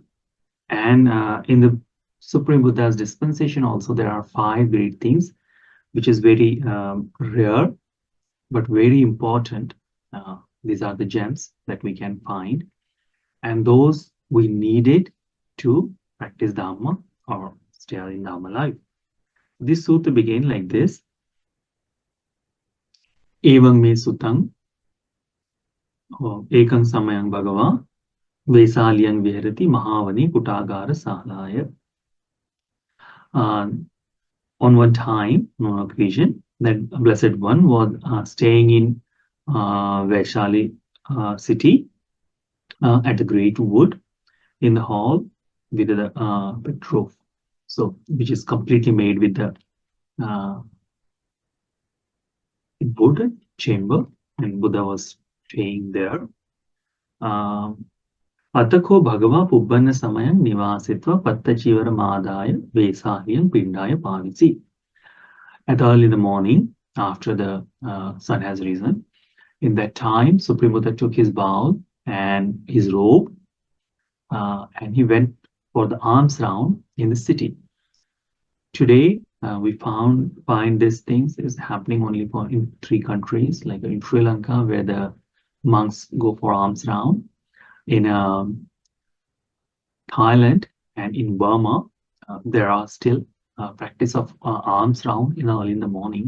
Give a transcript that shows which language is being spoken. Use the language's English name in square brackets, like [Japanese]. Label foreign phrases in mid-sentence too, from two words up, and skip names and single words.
[English] And in the Supreme Buddha's dispensation also, there are 5 great things, which is very rare, but very important. These are the gems that we can find. And those we needed to practice Dhamma or stay in Dhamma life. This sutta began like this. [Pali] Evang me sutang, ekang samayang bhagava, vesalyang viharati mahavani kutagara salaya. [English] On one time, on one occasion, that Blessed One was staying in Vaishali city at the great wood in the hall with the big roof, so which is completely made with the wood chamber, and Buddha was staying there. [Pali] Atako bhagava pubbana samayam nivasitva pattachivara madaya vesahyam pindaya pavisi. [English] At early in the morning, after the sun has risen, in that time, Supreme Buddha took his bowl and his robe, and he went for the alms round in the city. Today, we find these things is happening only in 3 countries, like in Sri Lanka, where the monks go for alms round, in Thailand, and in Burma, there are still practice of alms round early in the morning.